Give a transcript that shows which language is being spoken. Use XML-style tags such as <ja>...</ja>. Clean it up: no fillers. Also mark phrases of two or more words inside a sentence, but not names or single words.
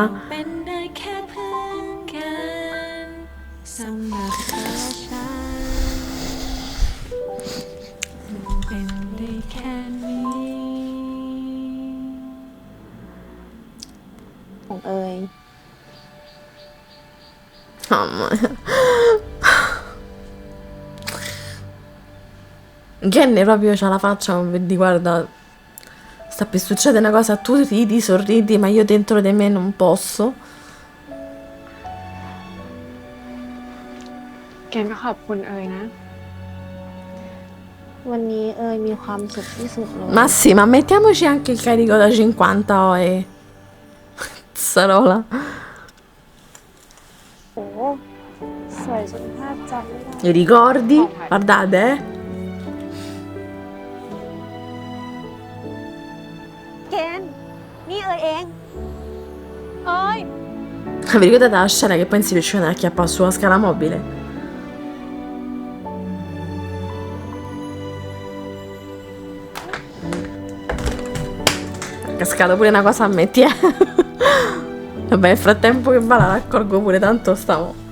<th>เป็นได้แค่เพื่อนกันสำหรับตัวฉันมันเป็นได้แค่นี้ ของเอ๋ย</th> <it>Mamma mia. Glenn proprio c'ha la faccia come di guarda, sta per succedere una cosa, tu ridi, sorridi, ma io dentro di me non posso.</it> <th>เกณฑ์ก็ขอบคุณเอ๋ยนะ วันนี้เอ๋ยมีความสุขที่สุดเลย</th> <it>Ma sì, ma mettiamoci anche il carico da 50 e... Zzarola.</it> <th>โอ้สวยจนภาพจำไม่ได้</th> <it>I ricordi? Guardate, eh?</it> <th>เกณฑ์นี่เอ๋ยเอง เอ๋ย</th> <it>Vi ricordate la scena che poi si riusciva ad acchiappare sulla scala mobile? È cascata pure una cosa a me, ti è? Vabbè, nel frattempo che va la raccolgo pure, tanto stavo...</it>